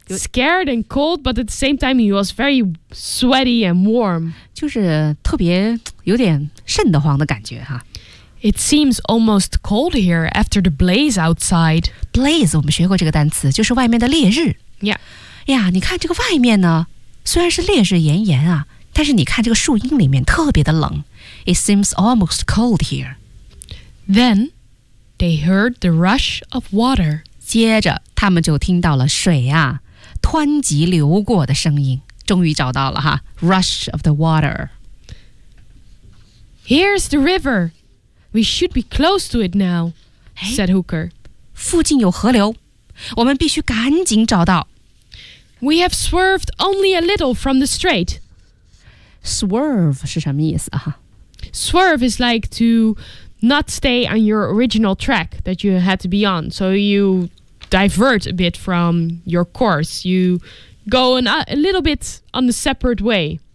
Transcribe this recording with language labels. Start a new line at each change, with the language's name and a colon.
English: scared and cold, but at the same time, he was very sweaty and warm.
Chinese: 就是特别有点瘆得慌的感觉哈。
English: It seems almost cold here after the blaze outside.
Chinese: Blaze, 我们学过这个单词，就是外面的烈日。
English: Yeah.
Chinese: 呀，你看这个外面呢，虽然是烈日炎炎啊，但是你看这个树荫里面特别的冷。
English: It seems almost cold here. Then, they heard the rush of water.
Chinese: 接着他们就听到了水啊，湍急流过的声音。终于找到了哈 ，
English: rush of the water. Here's the river. We should be close to it now, said Hooker.
Chinese: 附近有河流，我们必须赶紧找到。
English: We have swerved only a little from the straight.
Chinese: Swerve 是什么意思啊？
English: Swerve is like to not stay on your original track that you had to be on. So you divert a bit from your course. You go a little bit on a separate way.